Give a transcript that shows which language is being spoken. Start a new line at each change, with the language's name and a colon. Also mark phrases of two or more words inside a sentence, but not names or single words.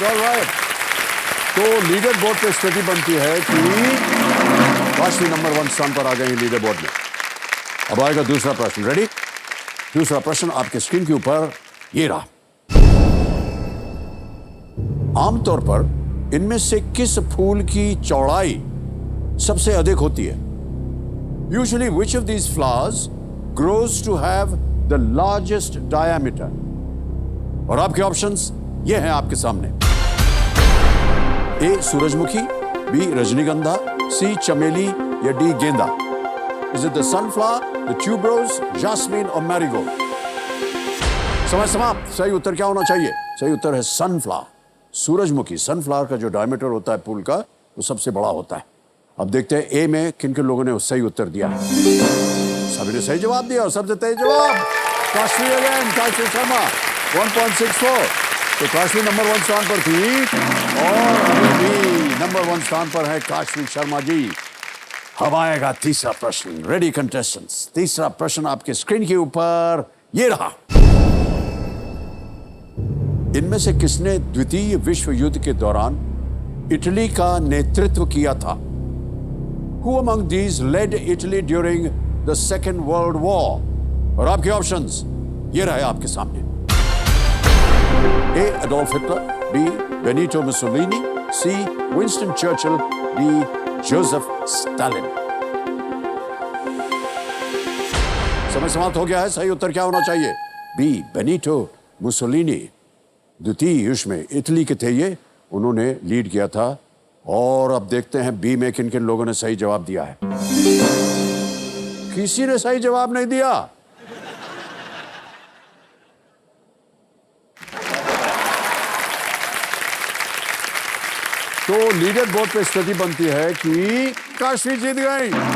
Hindi: ऑलराइट, तो
English: leader board
Hindi: पे स्थिति बनती है कि काशवी नंबर 1 स्थान पर आ गए
English: leader board
Hindi: में। अब आएगा दूसरा प्रश्न। रेडी? दूसरा प्रश्न आपके स्क्रीन के ऊपर ये रहा। आमतौर पर इनमें से किस फूल की चौड़ाई सबसे अधिक होती है?
English: Usually, which of these flowers grows to have the largest diameter?
Hindi: और आपके ऑप्शंस ये हैं आपके सामने। ए. सूरजमुखी, बी. रजनीगंधा, सी. चमेली या डी. गेंदा?
English: Is it the sunflower, the tuberose, jasmine और marigold?
Hindi: समय समाप्त। सही उत्तर क्या होना चाहिए? सही उत्तर है सनफ्लावर, सूरजमुखी। सनफ्लावर का जो डायमीटर होता है फूल का, वो सबसे बड़ा होता है। अब देखते हैं ए में किन किन लोगों ने सही उत्तर दिया है। सभी ने सही जवाब दिया और सबसे तेज जवाब काशवी अगेन, काशवी शर्मा 1.64। तो काशवी नंबर 1 स्थान पर थी और अभी भी नंबर 1 स्थान पर है काशवी शर्मा जी। अब आएगा तीसरा प्रश्न।
English: ready contestants?
Hindi: तीसरा प्रश्न आपके स्क्रीन के ऊपर ये रहा। इनमें से किसने द्वितीय विश्व युद्ध के दौरान इटली का नेतृत्व किया था?
English: Who among these led Italy during the Second World War?
Hindi: और आपके ऑप्शंस ये रहे आपके सामने। A. Adolf Hitler, B. Benito Mussolini, C. Winston Churchill, D. Joseph Stalin? समय समाप्त हो गया है। सही उत्तर क्या होना चाहिए? B. Benito Mussolini। द्वितीय युद्ध में इटली के थे ये, उन्होंने लीड किया था। और अब देखते हैं बी में किन किन लोगों ने सही जवाब दिया है। किसी ने सही जवाब नहीं दिया। तो
English: leader board
Hindi: पे स्थिति बनती है कि काशवी जीत गई।